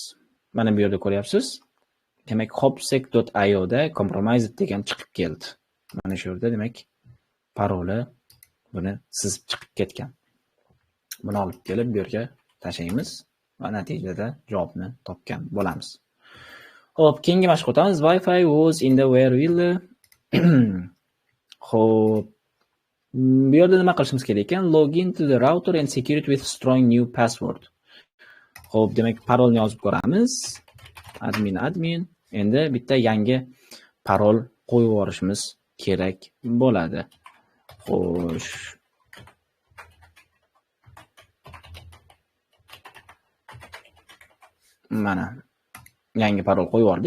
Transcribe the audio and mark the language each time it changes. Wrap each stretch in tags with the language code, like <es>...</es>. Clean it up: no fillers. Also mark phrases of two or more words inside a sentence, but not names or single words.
<uz>Mana bu yerda ko'ryapsiz. Demak, hopsec.io da compromised degan chiqib keldi. Mana shu yerda demak paroli buni sizib chiqib ketgan. Buni olib kelib bu yerga tashlaymiz va natijada javobni topgan bo'lamiz. Xo'p, keyingi mashqqa o'tamiz. Wi-Fi was in the where will. Xo'p, bu yerda nima qilishimiz kerak ekan?</uz> <en>Login to the router and secure it with strong new password.</en> <uz>Xo'p, demak parolni yozib ko'ramiz. Admin. Endi bitta yangi parol qo'yib yuborishimiz kerak bo'ladi. Xo'sh. Mana yangi parol qo'yib yubordik.</uz>